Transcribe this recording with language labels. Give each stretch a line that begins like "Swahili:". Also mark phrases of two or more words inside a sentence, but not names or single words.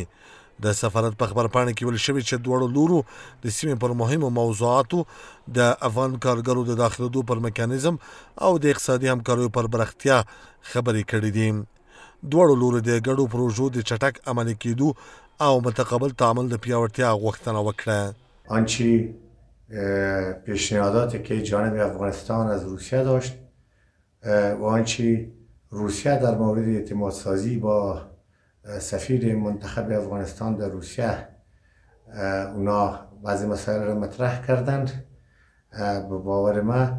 Pashto: د سفارت په خبرپاڼه کې ویل شوي چې دواړو لورو د سیمې پر مهمو موضوعاتو د افغان کارګرو د داخلېدو پر میکانیزم او د اقتصادي همکاریو پر پراختیا خبرې کړې دي. دواړو لورو د ګډو پروژو د چټک عملي کېدو او متقابل تعامل د پیاوړتیا غوښتنه وکړه.
Persian: آنچه پیشنهاداتی که جانب افغانستان از روسیه داشت و آنچه روسیه در مورد اعتماد سازی با سفیر منتخب افغانستان در روسیه اونا بعضی مسائل را مطرح کردند، به باور ما